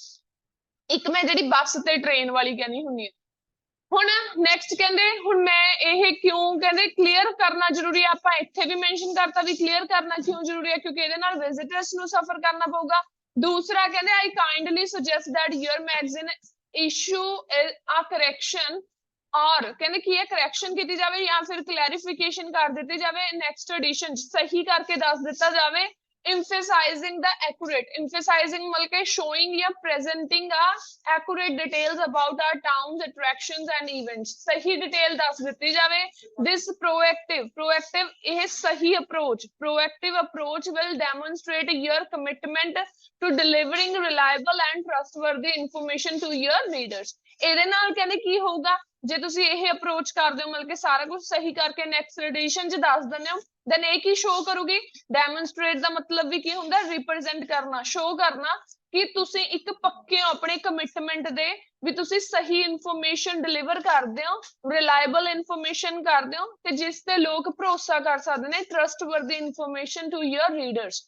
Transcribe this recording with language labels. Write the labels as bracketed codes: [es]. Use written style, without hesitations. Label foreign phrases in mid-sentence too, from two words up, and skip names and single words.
[pa] ਇੱਕ ਮੈਂ ਜਿਹੜੀ ਬੱਸ ਤੇ ਟ੍ਰੇਨ ਵਾਲੀ ਕਹਿੰਦੀ ਹੁੰਦੀ ਹਾਂ। ਹੁਣ ਨੈਕਸਟ ਕਹਿੰਦੇ ਹੁਣ ਮੈਂ ਇਹ ਕਿਉਂ ਕਹਿੰਦੇ ਕਲੀਅਰ ਕਰਨਾ ਜ਼ਰੂਰੀ ਆ, ਆਪਾਂ ਇੱਥੇ ਵੀ ਮੈਂਸ਼ਨ ਕਰਤਾ ਵੀ ਕਲੀਅਰ ਕਰਨਾ ਕਿਉਂ ਜ਼ਰੂਰੀ ਹੈ, ਕਿਉਂਕਿ ਇਹਦੇ ਨਾਲ ਵਿਜ਼ਿਟਰਸ ਨੂੰ ਸਫਰ ਕਰਨਾ ਪਊਗਾ। ਦੂਸਰਾ ਕਹਿੰਦੇ [en] I kindly suggest that your magazine issue a correction, [pa] ਔਰ ਕਹਿੰਦੇ ਕੀ ਹੈ ਕਰੈਕਸ਼ਨ ਕੀਤੀ ਜਾਵੇ ਜਾਂ ਫਿਰ ਕਲੈਰੀਫਿਕੇਸ਼ਨ ਕਰ ਦਿੱਤੀ ਜਾਵੇ [en] next edition [pa] ਸਹੀ ਕਰਕੇ ਦੱਸ ਦਿੱਤਾ ਜਾਵੇ। [en] emphasizing the accurate, emphasizing [pa] ਮਤਲਬ ਕੇ [en] showing या presenting a accurate details about our towns attractions and events। [pa] ਸਹੀ detail ਦੱਸ ਦਿੱਤੀ ਜਾਵੇ। [en] this proactive [pa] ਇਹ ਸਹੀ [en] proactive approach will demonstrate your commitment to delivering reliable and trustworthy information to your readers। [pa] ਇਹਦੇ ਨਾਲ ਕਹਿੰਦੇ ਕੀ ਹੋਊਗਾ, ਜੇ ਤੁਸੀਂ ਇਹ ਅਪਰੋਚ ਕਰਦੇ ਹੋ ਮਤਲਬ ਕਿ ਸਾਰਾ ਕੁਝ ਸਹੀ ਕਰਕੇ [en] next edition [pa] ਚ ਦੱਸ ਦਿੰਦੇ ਹੋ, ਦੈਨ ਇਹ ਕੀ ਸ਼ੋ ਕਰੂਗੀ, ਡੈਮੋਨਸਟ੍ਰੇਟ ਦਾ ਮਤਲਬ ਵੀ ਕੀ ਹੁੰਦਾ, ਰਿਪਰੈਜ਼ੈਂਟ ਕਰਨਾ, ਸ਼ੋ ਕਰਨਾ ਕਿ ਤੁਸੀਂ ਇੱਕ ਪੱਕੇ ਹੋ ਆਪਣੇ ਕਮਿਟਮੈਂਟ ਦੇ, ਵੀ ਤੁਸੀਂ ਸਹੀ [en] information deliver [pa] ਕਰਦੇ ਹੋ, [en] reliable information [pa] ਕਰਦੇ ਹੋ ਤੇ ਜਿਸ ਤੇ ਲੋਕ ਭਰੋਸਾ ਕਰ ਸਕਦੇ ਨੇ, [en] trustworthy information to your readers.